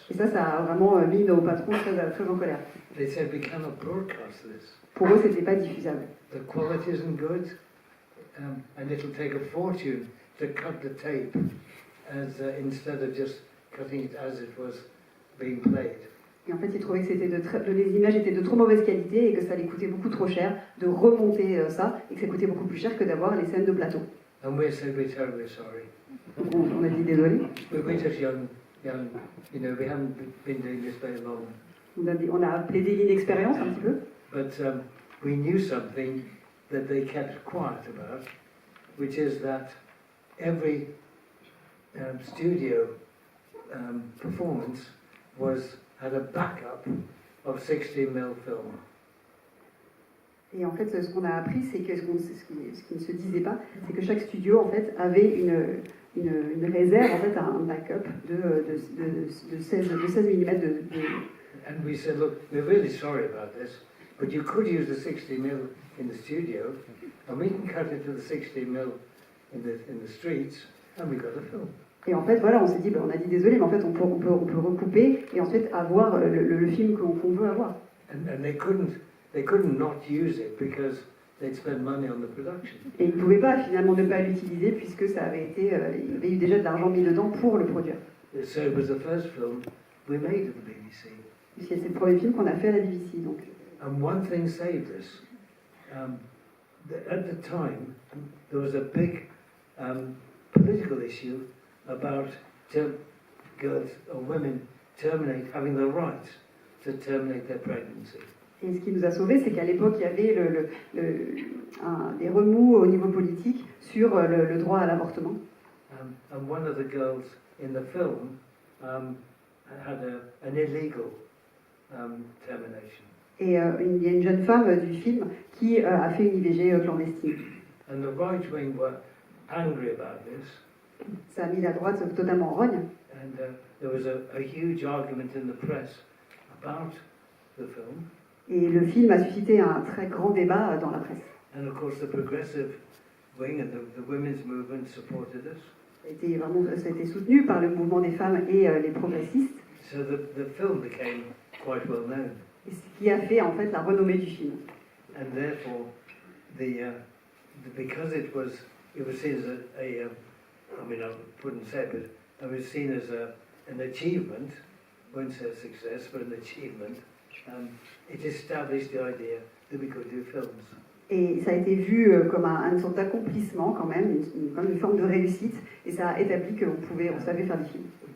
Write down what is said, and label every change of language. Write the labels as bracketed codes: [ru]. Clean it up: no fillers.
[fr] Et ça a vraiment mis nos patrons très en colère. [en] They said we cannot broadcast this. [fr] Pour eux, c'était pas diffusable. [en] The quality isn't good, and it'll take a fortune to cut the tape, instead of just cutting it as it was being played. [fr] Et en fait, ils trouvaient que les images étaient de trop mauvaise qualité et que ça allait coûter beaucoup trop cher de remonter ça et que ça coûtait beaucoup plus cher que d'avoir les scènes de plateau. [en] And we said we're terribly sorry. [fr] Donc on a dit désolé. [en] We're just young, we haven't been doing this very long. [fr] On a plaidé l'inexpérience un petit peu. [en] But we knew something that they kept quiet about. which is that every studio performance had a backup of 16mm film. [fr] Et en fait, ce qu'on a appris, c'est que ce qui ne se disait pas, c'est que chaque studio en fait avait une réserve, en fait, un backup de 16 mm [en] And we said, look, we're really sorry about this, but you could use the 60mm in the studio, and we can cut it to the 60mm in the streets, and we got a film. [fr] Et en fait, voilà, on s'est dit, on a dit désolé, mais en fait, on peut recouper et ensuite avoir le film qu'on veut avoir. [en] And they couldn't not use it because they'd spent money on the production. [fr] Et ils ne pouvaient pas finalement ne pas l'utiliser puisque ça avait été, il y avait eu déjà de l'argent mis dedans pour le produire. [en] So it was the first film we made at the BBC. [fr] C'est le premier film qu'on a fait à la BBC, donc. [en] And one thing saved us. At the time, there was a big political issue about girls or women having the right to terminate their pregnancy. [fr] Et ce qui nous a sauvés, c'est qu'à l'époque, il y avait des remous au niveau politique sur le droit à l'avortement. [en] And one of the girls in the film had an illegal termination. [fr] Et il y a une jeune femme du film qui a fait une IVG clandestine. [en] And the right wing were angry about this. [fr] Ça a mis la droite totalement en rogne. [en] And there was a huge argument in the press about the film. [fr] Et le film a suscité un très grand débat dans la presse. [en] And of course the progressive wing and the women's movement supported us. [fr] Ça a été soutenu par le mouvement des femmes et les progressistes. [en] So the film became quite well known. [fr] Et ce qui a fait en fait la renommée du film. [en] And therefore, because it was seen as I mean, I wouldn't say it, but it was seen as an achievement. I won't say a success, but an achievement. It established the idea that we could do films. [fr] Et ça a été vu comme une sorte d'accomplissement quand même, comme une forme de réussite, et ça a établi on savait faire des films.